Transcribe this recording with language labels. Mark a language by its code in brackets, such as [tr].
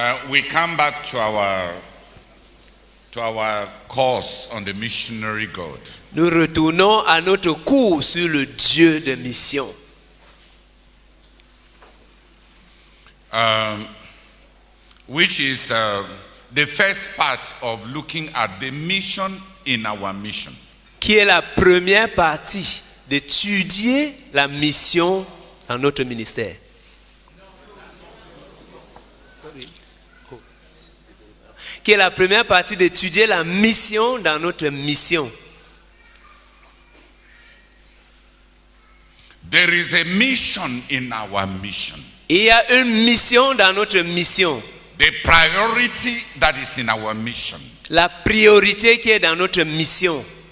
[en] We come back to our course on the missionary God. [fr] Nous retournons à notre cours sur le Dieu de mission. [en] Which is the first part of looking at the mission in our mission. [fr] Qui est la première partie d'étudier la mission dans notre ministère. Qui est la première partie d'étudier la mission dans notre mission. [en] There is a mission in our mission. [fr] Il y a une mission dans notre mission. [en] The priority that is in our mission. [fr] La priorité qui est dans notre mission.